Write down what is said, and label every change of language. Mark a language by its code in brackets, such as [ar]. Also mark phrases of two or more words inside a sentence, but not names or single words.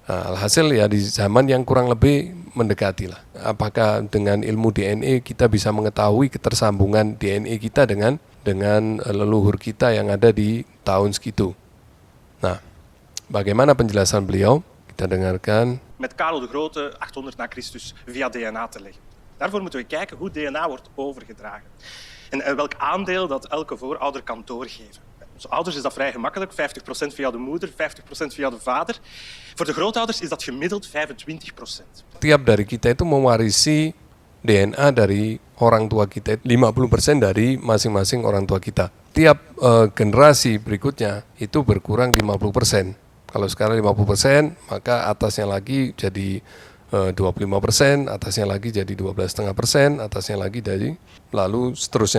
[id] Nah, alhasil ya di zaman yang kurang lebih mendekati lah. Apakah dengan ilmu DNA kita bisa mengetahui ketersambungan DNA kita dengan leluhur kita yang ada di tahun segitu. Nah, bagaimana penjelasan beliau? Kita dengarkan. [nl] Met Karel de Grote 800 na Christus via DNA te leggen. Daarvoor moeten we kijken hoe DNA wordt overgedragen en welk aandeel dat elke voorouder kan doorgeven. Onze ouders is dat vrij gemakkelijk, 50% via de moeder, 50% via de vader. Voor de grootouders is dat gemiddeld 25%. [id] Tiap dari kita itu mewarisi DNA dari orang tua kita, 50% dari masing-masing orang tua kita. Tiap generasi berikutnya itu berkurang 50%. Kalau sekarang 50%, maka atasnya lagi jadi 25%, atasnya lagi jadi 12,5%, atasnya lagi dari lalu seterusnya.